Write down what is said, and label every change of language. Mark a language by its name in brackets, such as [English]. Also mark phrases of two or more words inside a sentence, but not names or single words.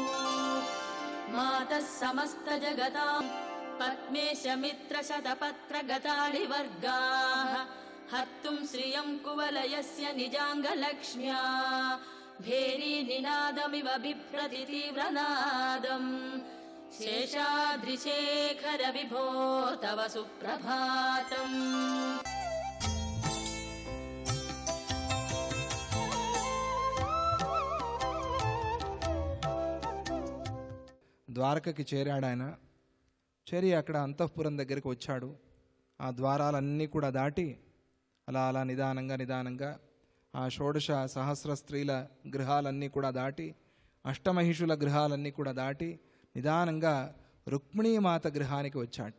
[Sanskrit] मातः समस्त जगतां पद्मेश मित्र शतपत्र गतानि वर्गाः हर्तुं श्रियं कुवलयस्य निजाङ्गलक्ष्म्या भेरी निनादमिव बिभ्रति तीव्रनादम् शेषाद्रिशेखर विभो तव सुप्रभातम्। [Telugu] ద్వారకకి చేరాడు ఆయన. చేరి అక్కడ అంతఃపురం దగ్గరికి వచ్చాడు. ఆ ద్వారాలన్నీ కూడా దాటి అలా నిదానంగా ఆ షోడశ సహస్ర స్త్రీల గృహాలన్నీ కూడా దాటి అష్టమహిషుల గృహాలన్నీ కూడా దాటి నిదానంగా రుక్మిణీమాత గృహానికి వచ్చాట.